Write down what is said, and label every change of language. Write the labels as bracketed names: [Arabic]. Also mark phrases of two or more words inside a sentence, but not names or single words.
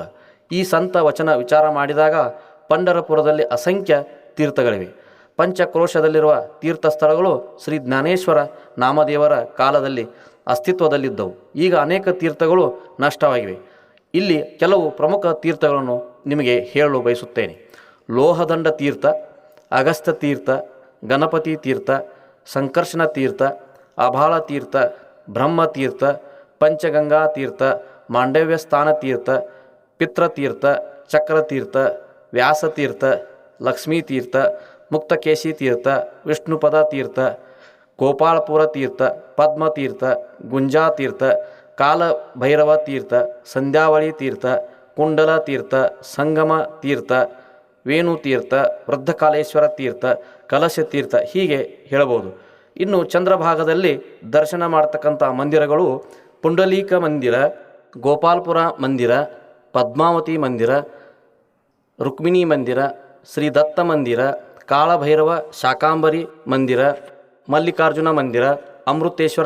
[Kannada] ಈ ಸಂತ ವಚನ ವಿಚಾರ ಮಾಡಿದಾಗ ಪಂಢರಪುರದಲ್ಲಿ ಅಸಂಖ್ಯ ತೀರ್ಥಗಳಿವೆ. ಪಂಚಕ್ರೋಶದಲ್ಲಿರುವ ತೀರ್ಥಸ್ಥಳಗಳು ಶ್ರೀ ಜ್ಞಾನೇಶ್ವರ ನಾಮದೇವರ ಕಾಲದಲ್ಲಿ ಅಸ್ತಿತ್ವದಲ್ಲಿದ್ದವು. ಈಗ ಅನೇಕ ತೀರ್ಥಗಳು ನಷ್ಟವಾಗಿವೆ. ಇಲ್ಲಿ ಕೆಲವು ಪ್ರಮುಖ ತೀರ್ಥಗಳನ್ನು ನಿಮಗೆ ಹೇಳಲು ಬಯಸುತ್ತೇನೆ. ಲೋಹದಂಡ ತೀರ್ಥ, ಅಗಸ್ತ್ಯ ತೀರ್ಥ, ಗಣಪತಿ ತೀರ್ಥ, ಸಂಕರ್ಷಣ ತೀರ್ಥ, ಅಭಾಳ ತೀರ್ಥ, ಬ್ರಹ್ಮತೀರ್ಥ, ಪಂಚಗಂಗಾ ತೀರ್ಥ, ಮಾಂಡವ್ಯ ಸ್ಥಾನ ತೀರ್ಥ, ಪಿತೃತೀರ್ಥ, ಚಕ್ರತೀರ್ಥ, ವ್ಯಾಸತೀರ್ಥ, ಲಕ್ಷ್ಮೀತೀರ್ಥ, ಮುಕ್ತಕೇಶಿ ತೀರ್ಥ, ವಿಷ್ಣುಪದ ತೀರ್ಥ, ಗೋಪಾಲಪುರ ತೀರ್ಥ, ಪದ್ಮತೀರ್ಥ, ಗುಂಜಾತೀರ್ಥ, ಕಾಲಭೈರವ ತೀರ್ಥ, ಸಂಧ್ಯಾವಳಿ ತೀರ್ಥ, ಕುಂಡಲ ತೀರ್ಥ, ಸಂಗಮ ತೀರ್ಥ, ವೇಣುತೀರ್ಥ, ವೃದ್ಧಕಾಲೇಶ್ವರ ತೀರ್ಥ, ಕಲಶ ತೀರ್ಥ ಹೀಗೆ ಹೇಳಬಹುದು. ಇನ್ನು ಚಂದ್ರಭಾಗದಲ್ಲಿ ದರ್ಶನ ಮಾಡ್ತಕ್ಕಂಥ ಮಂದಿರಗಳು ಪುಂಡಲೀಕ ಮಂದಿರ, ಗೋಪಾಲಪುರ ಮಂದಿರ, ಪದ್ಮಾವತಿ ಮಂದಿರ, ರುಕ್ಮಿಣಿ ಮಂದಿರ, ಶ್ರೀ ದತ್ತ ಮಂದಿರ, ಕಾಳಭೈರವ ಶಾಕಾಂಬರಿ ಮಂದಿರ, ಮಲ್ಲಿಕಾರ್ಜುನ ಮಂದಿರ, ಅಮೃತೇಶ್ವರ